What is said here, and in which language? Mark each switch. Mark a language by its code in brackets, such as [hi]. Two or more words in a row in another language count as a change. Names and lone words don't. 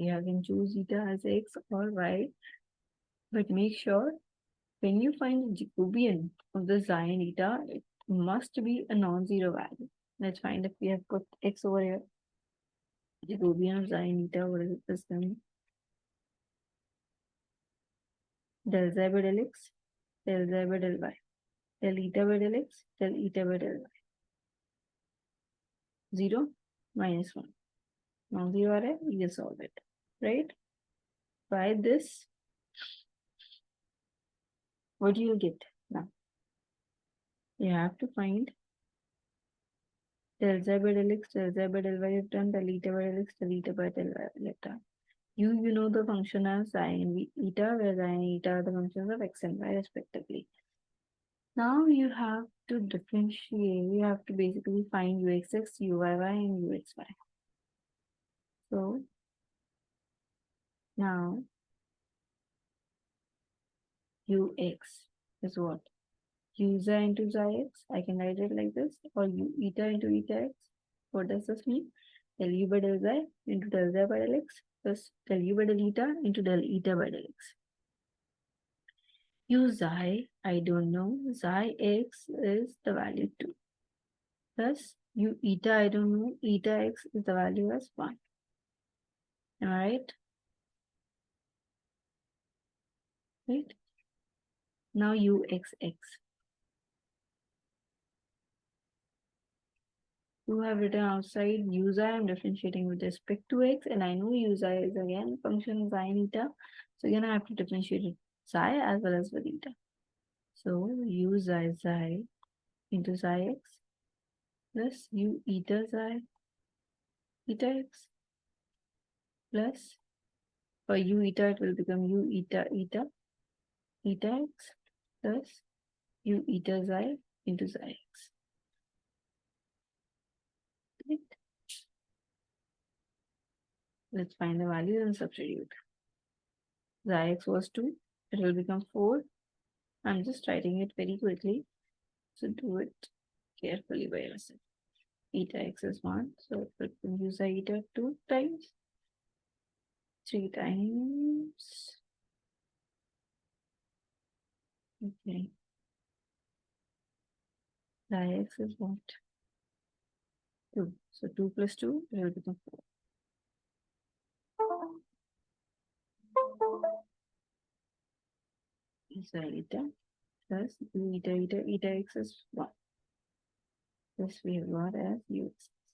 [en] You can choose eta as x or y. But make sure when you find the Jacobian of the xi and eta, it must be a non-zero value. Let's find if we have put x over here. Jacobian of xi and eta, what is this then? Del xi by del x, del xi by del y. Del eta by del x, del eta by del y. 0 minus 1. Non-zero array, we will solve it, right? By this, what do you get now? You have to find del z by del x, del z by del y you've done, del eta by del x, del eta by del y you've done. You know the function as xi and eta, where xi and eta are the functions of x and y respectively. Now you have to differentiate, you have to basically find uxx, uyy, and uxy. So now ux is what? U xi into xi x, I can write it like this, or u eta into eta x. What does this mean? Del u by del xi into del xi by del x plus del u by del eta into del eta by del x. U xi, I don't know, xi x is the value 2. Plus u eta, I don't know, eta x is the value as 1. Am I right? Right? Now uxx. You have written outside u xi, I'm differentiating with respect to x, and I know u xi is again function xi and eta. So again, I have to differentiate it xi as well as with eta. So u xi into xi x plus u eta xi eta x plus, for u eta it will become u eta eta eta x plus u eta xi into xi x. Right? Let's find the value and substitute. Xi x was 2, it will become 4. I'm just writing it very quickly, so do it carefully by yourself. Eta x is 1, so it will become u xi eta 2 times, 3 times. Okay. Xi x is what? 2. So 2 plus 2 will become 4. So eta plus u eta eta eta x is 1. This we have got as ux.